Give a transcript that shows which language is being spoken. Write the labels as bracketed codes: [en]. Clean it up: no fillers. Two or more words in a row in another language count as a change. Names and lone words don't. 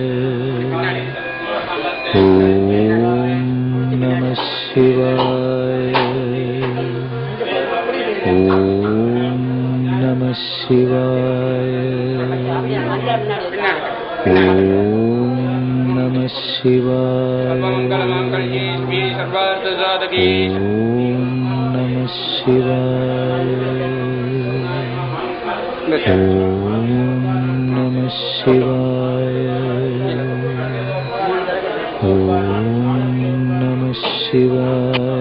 [sa] ॐ नमः शिवाय. ॐ नमः शिवाय. ॐ नमः शिवाय सर्वमङ्गलमाङ्गल्ये शिवे सर्वार्थसाधके ॐ नमः शिवाय ॐ नमः शिवाय ॐ नमः शिवाय